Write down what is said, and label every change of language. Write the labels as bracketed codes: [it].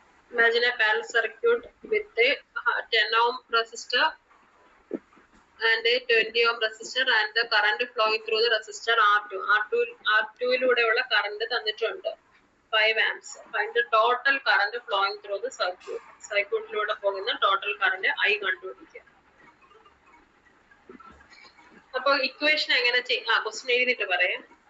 [en] Imagine a parallel circuit with a 10 ohm resistor and a 20 ohm resistor and the current flowing through the resistor R2. [ml] R2ലൂടെയുള്ള current തന്നിട്ടുണ്ട് 5 amps. [en] Find the total current flowing through the circuit. [ml] സർക്യൂട്ടിലൂടെ പോകുന്ന total current I കണ്ടുപിടിക്കുക. അപ്പൊ equation എങ്ങനെ question എഴുതിട്ട് പറയാം.